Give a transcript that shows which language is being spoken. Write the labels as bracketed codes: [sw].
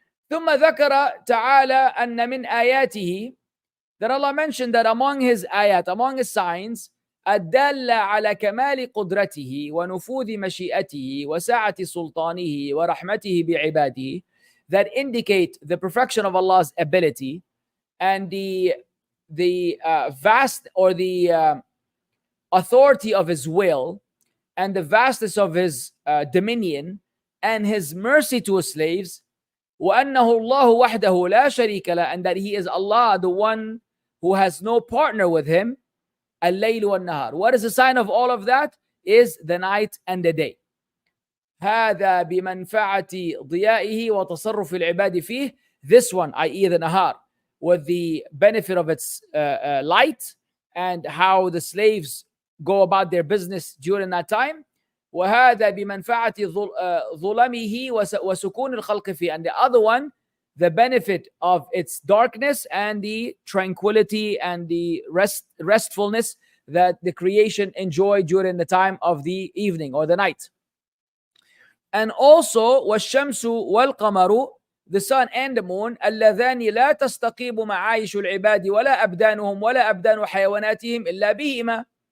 [ar] ثم ذكر تعالى أن من آياته, [en] that Allah mentioned that among His ayat, among His signs, [ar] الدالة على كمال قدرته ونفوذ مشيئته وسعة سلطانه ورحمته بعباده, [en] that indicate the perfection of Allah's ability and the vast, or the authority of His will and the vastness of His dominion and His mercy to His slaves. [ar] وأنه الله وحده لا شريك له, [en] and that He is Allah, the one who has no partner with Him. [ar] الليل والنهار. [en] What is the sign of all of that? Is the night and the day. [ar] هذا بمنفعة ضيائه وتصرف العباد فيه. [en] This one, i.e. the nahar, with the benefit of its light and how the slaves go about their business during that time. [ar] وهذا بمنفعة ظلمه وسكون الخلق فيه. [en] And the other one, the benefit of its darkness and the tranquility and the restfulness that the creation enjoy during the time of the evening or the night. And also [ar] والشمس والقمر, [en] the sun and the moon, [ar] اللذان لا تستقيم معايش العباد ولا أبدانهم ولا أبدان حيواناتهم إلا بهما.